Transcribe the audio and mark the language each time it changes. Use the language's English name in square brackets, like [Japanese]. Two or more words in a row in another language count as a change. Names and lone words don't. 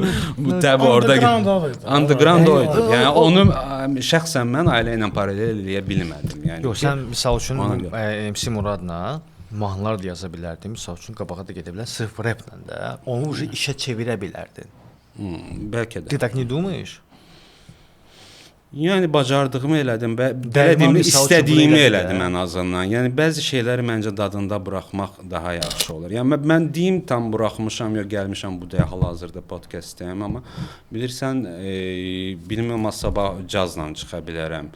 [Azerbaijani] Bu təbii orada underground oydu. Yəni onu şəxsən mən ailə ilə paralel eləyə bilmədim. Yəni yox, sən misal üçün MC Muradla mahnılar da yaza bilərdin. Misal üçün qabağa da gedə bilər, sırf replə də onu işə çevirə bilərdin. Bəlkə də. [Russian] Ты так не думаешь? [Azerbaijani] Yəni bacardığımı elədim və dediyimi, istədiyimi elədim ən azından. Yəni bəzi şeyləri məncə dadında buraxmaq daha yaxşı olur. Yəni mən deyim tam buraxmışam, yox gəlmişəm bu dəyə hal-hazırda podkastdayım, amma bilirsən, bilmirəm sabah cazla çıxa bilərəm.